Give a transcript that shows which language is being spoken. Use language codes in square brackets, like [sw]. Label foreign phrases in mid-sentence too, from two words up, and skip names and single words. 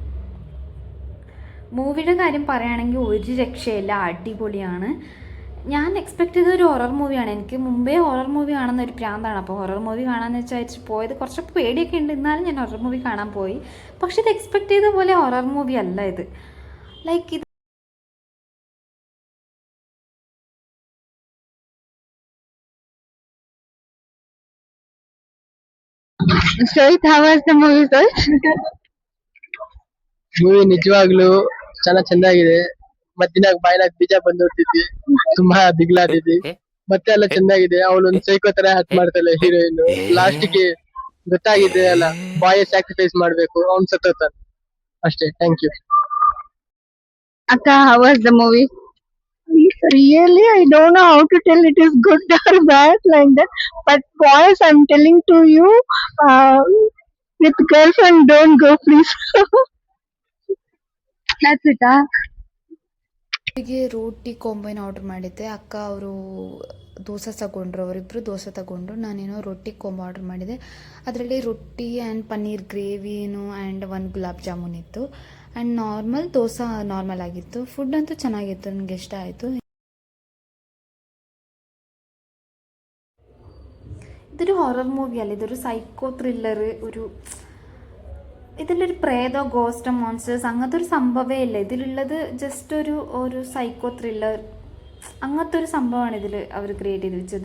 [ml] മൂവിയുടെ കാര്യം പറയുകയാണെങ്കിൽ ഒരു രക്ഷയില്ല, അടിപൊളിയാണ്. ഞാൻ എക്സ്പെക്ട് ചെയ്ത ഒരു [en] horror movieyaan. [ml] എനിക്ക് മുമ്പേ [en] horror movie [ml] കാണുന്ന ഒരു പ്രാന്താണ്. അപ്പോൾ [en] horror movie [ml] കാണാമെന്ന് വെച്ചാൽ പോയത് കുറച്ചൊക്കെ പേടിയൊക്കെ ഉണ്ട്. എന്നാലും ഞാൻ [en] horror movie [ml] കാണാൻ പോയി. പക്ഷെ ഇത് എക്സ്പെക്ട് ചെയ്ത പോലെ [en] horror movie [ml] അല്ല ഇത്. ലൈക്ക് ഇത് [kn] ಮೂವಿ ನಿಜವಾಗ್ಲೂ ಚೆನ್ನಾಗ್ ಚೆಂದಾಗಿದೆ. ಮಧ್ಯಾಹ್ನ ಬಾಯ್ನಾಗ್ ಬೀಜ ಬಂದ್ ಹೋಗ್ತಿದ್ವಿ, ತುಂಬಾ ದಿಗ್ಲಾದಿದ್ವಿ. ಮತ್ತೆ ಎಲ್ಲ ಚೆಂದಾಗಿದೆ. ಅವಳೊಂದ್ ಸೈಕೋ ತರ ಆಕ್ಟ್ ಮಾಡ್ತಾಳೆ ಹೀರೋಯಿನ್. ಲಾಸ್ಟ್ ಗೆ ಗೊತ್ತಾಗಿದೆ ಅಲ್ಲ, [en] boy sacrifice [kn] ಮಾಡ್ಬೇಕು, ಅವ್ನ್ ಸತ್ತೋತಾನೆ ಅಷ್ಟೇ. [en] thank you. Akka, how was the movie? Really, I don't know how to tell it is good or bad like that. But boys, I'm telling to you, with girlfriend, don't go, please. That's it. [kn] ಹೀಗೆ ರೋಟಿ [en] combona order [kn] ಮಾಡಿದ್ದೆ. ಅಕ್ಕ ಅವರು ದೋಸೆ ತಗೊಂಡ್ರು, ಅವರಿಬ್ಬರು ದೋಸೆ ತಗೊಂಡ್ರು. ನಾನೇನೋ ರೊಟ್ಟಿ [en] combo order [kn] ಮಾಡಿದೆ. ಅದರಲ್ಲಿ ರೊಟ್ಟಿ [en] and paneer gravynu and [kn] 1 ಗುಲಾಬ್ ಜಾಮೂನ್ ಇತ್ತು. [en] and normal [kn] ದೋಸೆ ನಾರ್ಮಲ್ ಆಗಿತ್ತು. ಫುಡ್ ಅಂತೂ ಚೆನ್ನಾಗಿತ್ತು, ನನಗೆ ಇಷ್ಟ ಆಯಿತು. [ml] ഇതൊരു ഹൊറർ മൂവിയല്ല, ഇതൊരു [en] psycho thriller. [ml] ഇതിലൊരു പ്രേതോ [en] ghosto monsters [ml] അങ്ങനത്തെ ഒരു സംഭവമേ ഇല്ല. ഇതിലുള്ളത് ജസ്റ്റ് ഒരു [en] psycho thriller, [ml] അങ്ങനത്തെ ഒരു സംഭവമാണ് ഇതിൽ അവർ ക്രിയേറ്റ് ചെയ്ത് വെച്ചത്.